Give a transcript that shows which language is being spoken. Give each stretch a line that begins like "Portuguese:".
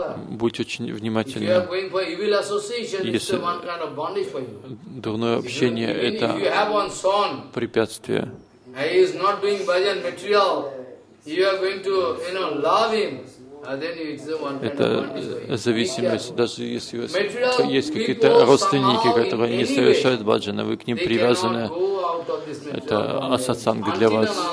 Russian: Будь очень внимательным. Если дурное общение – это препятствие.
English: He is not doing bhajan material. You are going to, you know, love him.
Russian: это зависимость. Даже если есть какие-то родственники, которые не совершают баджаны, вы к ним привязаны, это асатсанг для вас.